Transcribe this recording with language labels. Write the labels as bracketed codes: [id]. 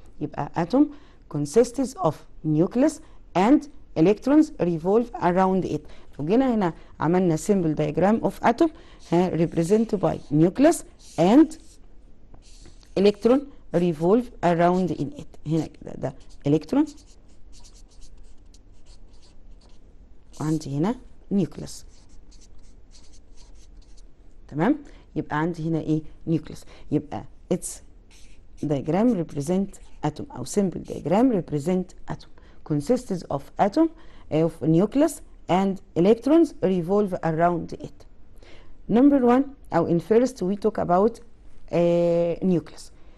[en] يبقى atom consists of nucleus and electrons revolve around it. [ar] لو جينا هنا عملنا [en] symbol diagram of atom represented by nucleus and electron revolve around in it. [ar] هنا كده ده electron وعندي هنا nucleus. تمام. يبقى عندي هنا ايه nucleus. [en] يبقى its diagram represent atom او symbol diagram represent atom consists of atom of nucleus and electrons revolve around it. Number one او in first we talk about nucleus.